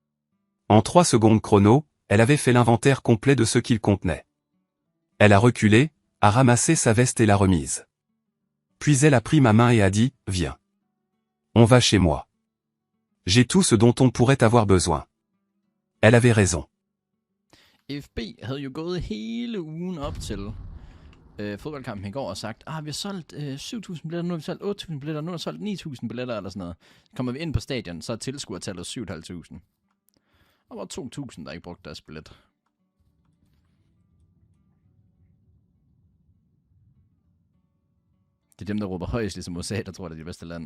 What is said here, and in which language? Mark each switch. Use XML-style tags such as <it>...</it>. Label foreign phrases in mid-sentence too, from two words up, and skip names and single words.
<fr>En 3 secondes chrono, elle avait fait l'inventaire complet de ce qu'il contenait. Elle a reculé, a ramassé sa veste et l'a remise. Puis elle a pris ma main et a dit, « Viens. » On va chez moi. J'ai tout ce dont on pourrait avoir besoin. Elle avait raison.</fr> <da>FB havde jo gået hele ugen op til fodboldkampen i går og sagt, vi har solgt 7.000 billetter, nu har vi solgt 8.000 billetter, nu har vi solgt 9.000 billetter eller sådan noget. Kommer vi ind på stadion, så er tilskuertallet 7.500. Og var 2.000, der ikke brugte deres billet. Det er dem, der råber højst, ligesom USA, der tror, det er det bedste land.</da>